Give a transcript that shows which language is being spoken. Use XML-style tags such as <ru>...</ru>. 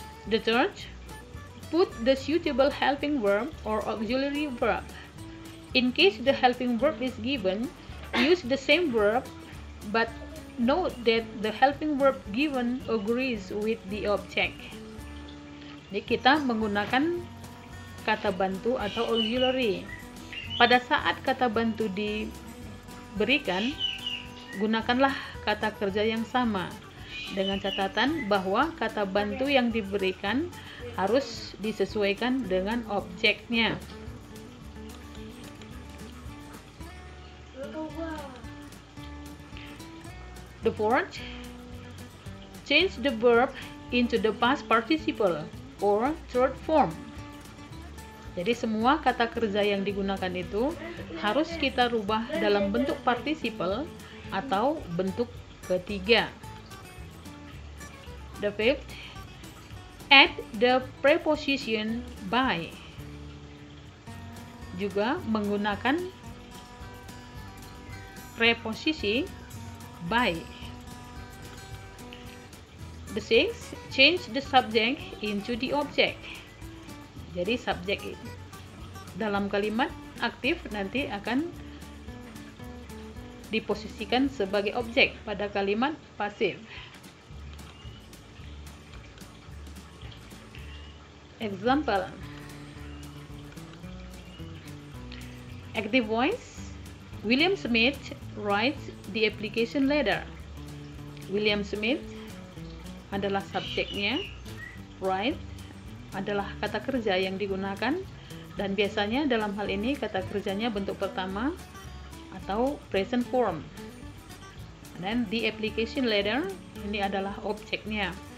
<en>The third, put the suitable helping verb or auxiliary verb. In case the helping verb is given, use the same verb, but note that the helping verb given agrees with the object.</en> <id>Jadi kita menggunakan kata bantu atau auxiliary. Pada saat kata bantu diberikan, gunakanlah kata kerja yang sama, dengan catatan bahwa kata bantu yang diberikan harus disesuaikan dengan objeknya.</id> <en>The fourth, change the verb into the past participle or third form.</en> <id>Jadi semua kata kerja yang digunakan itu harus kita rubah dalam bentuk participle atau bentuk ketiga.</id> <en>The fifth, add the preposition by.</en> <id>Juga menggunakan preposisi by.</id> <en>The sixth, change the subject into the object.</en> <id>Jadi subjek dalam kalimat aktif nanti akan diposisikan sebagai objek pada kalimat pasif.</id> <en>Example, active voice, William Smith writes the application letter.</en> <id>William Smith adalah subjeknya, write adalah kata kerja yang digunakan, dan biasanya dalam hal ini kata kerjanya bentuk pertama atau present form. Dan</id> <en>the application letter</en> <id>ini adalah objeknya.</id>